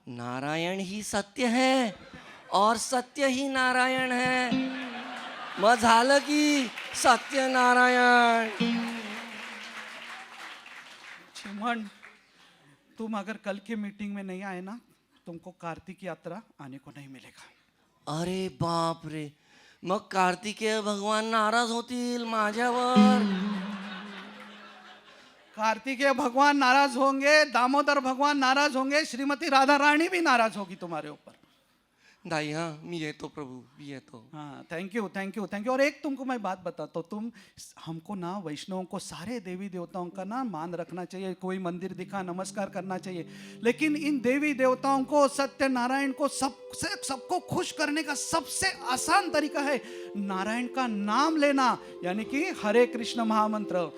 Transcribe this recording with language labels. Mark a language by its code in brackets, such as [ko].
[hi] नारायण ही सत्य है और सत्य ही नारायण है। [mr] मग झालं की सत्यनारायण। [hi] चिमन, तुम अगर कल की मीटिंग में नहीं आए ना, तुमको कार्तिक यात्रा आने को नहीं मिलेगा। [mr] अरे बाप रे, मग कार्तिकेय भगवान नाराज होतील माझ्यावर. [hi] कार्तिकेय भगवान नाराज होंगे, दामोदर भगवान नाराज होंगे, श्रीमती राधा रानी भी नाराज होगी तुम्हारे ऊपर. [mr] नाही हा, मी येतो प्रभू, मी येतो. [hi] हाँ, thank you thank you thank you. और एक तुमको मैं बात बताता हूँ, तुम हमको ना वैष्णवों को सारे देवी देवताओं का ना मान रखना चाहिए. कोई मंदिर दिखा नमस्कार करना चाहिए, लेकिन इन देवी देवताओं को, सत्यनारायण को, सबको खुश करने का सबसे आसान तरीका है नारायण का नाम लेना, यानी कि हरे कृष्ण महामंत्र.